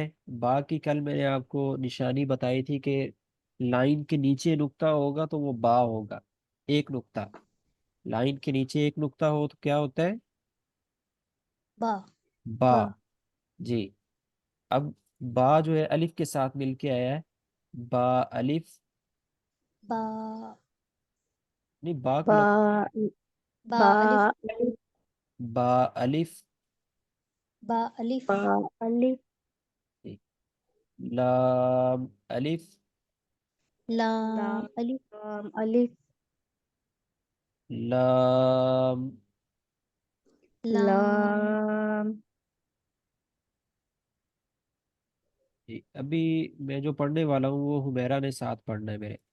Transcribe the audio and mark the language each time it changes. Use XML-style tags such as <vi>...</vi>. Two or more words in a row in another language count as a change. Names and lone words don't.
<ur>با کی کل میں نے آپ کو نشانی بتائی تھی کہ لائن کے نیچے نقطہ ہوگا تو وہ با ہوگا، ایک نقطہ۔ لائن کے نیچے ایک نقطہ ہو تو کیا ہوتا ہے؟ با، با۔ با، جی، اب با جو ہے الف کے ساتھ مل کے آیا ہے، با الف، با، نہیں با کو با، لگ، با، الف، با الف، با، الف، با الف، جی، لام الف، لام، الف، لام الف، لام، لام، لام، جی ابھی میں جو پڑھنے والا ہوں وہ حمیرہ نے ساتھ پڑھنا ہے میرے۔</ur>